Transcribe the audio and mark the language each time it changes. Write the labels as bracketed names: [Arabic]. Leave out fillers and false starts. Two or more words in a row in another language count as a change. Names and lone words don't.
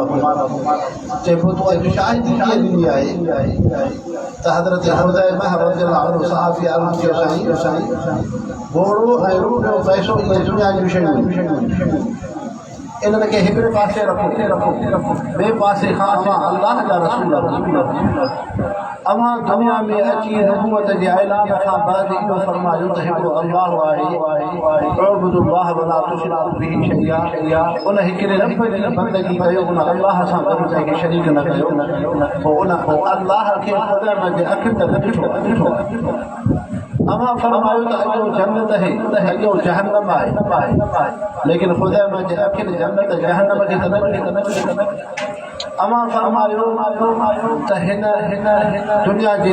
[Sindhi] चए पोइ तूं अॼु शाहिदी कीअं ॾिनी आहे त हज़रत हुज़ैफ़ा [Arabic] رضي الله عنه [Sindhi] सहाबी अर्ज़ु कयो साईं घोड़ो ऐं रुपयो पैसो इहे दुनिया जूं शयूं इन्हनि खे हिकिड़े पासे रखो ॿिए पासे खां अवां अल्लाह जा रसूल अवां दुनिया में अची नबूवत जे ऐलान खां बाद इहो फरमायो त हिकिड़ो अल्लाह आहे उअबुदुल्लाह [Arabic] ولا تشركوا به شيئا [Sindhi] उन हिकिड़े रब जी बंदगी कयो उन अल्लाह सां गॾु कंहिंखे शरीक न कयो पोइ उन अल्लाह खे ख़ुदा जे अखियुनि ते ॾिठो अवां फरमायो त अॼो जन्नत है त अॼो जहन्नम आहे लेकिन ख़ुदा जे अखियुनि जन्नत जहन्नम खे त न अवां फरमायो त हिन दुनिया जे